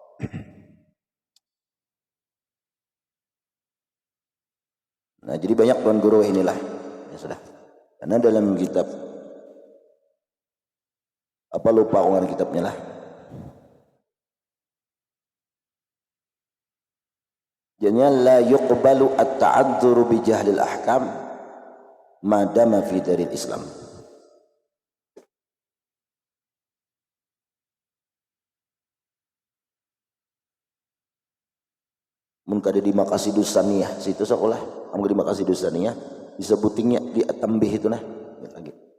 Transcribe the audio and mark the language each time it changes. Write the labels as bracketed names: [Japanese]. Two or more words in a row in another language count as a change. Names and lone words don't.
[Banjar] Nah jadi banyak tuan guru inilah ya sudah karena dalam kitab apa lupa dengan kitabnya lah jadinya [Arabic] لا يقبل التعذر بجهل الأحكام ما دام في دار الإسلام. [Banjar] Mun kada di Maqasidus Saniyah situ sekolah am di Maqasidus Saniyah disebutingnya di tambih itu nah lagi